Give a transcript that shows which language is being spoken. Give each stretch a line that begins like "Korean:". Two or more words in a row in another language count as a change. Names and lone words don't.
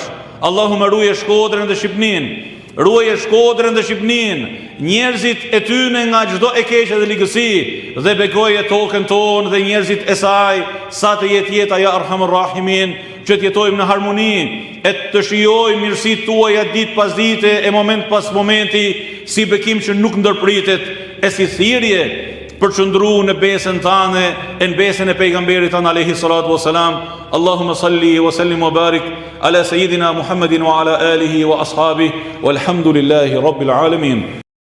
Albanian: Allahume, ruaje Shkodrën dhe Shqipnin, ruaje Shkodrën dhe Shqipnin, njerëzit e tyne nga çdo e keqe dhe ligësi, dhe bekoje tokën tonë dhe njerëzit e saj, sa të jetë jeta,
Arabic: يا أرحم الراحمين,
Albanian: që të jetojmë në harmoni, e të shijojmë mirësitë tuaja ditë pas dite, e moment pas momenti, si bekim që nuk ndërpritet, e si thirrje për qëndru në besën tane, e në besën e pejgamberit tanë
Arabic: عليه الصلاة والسلام. اللهم صل وسلم وبارك على سيدنا محمد وعلى آله وأصحابه والحمد لله رب العالمين.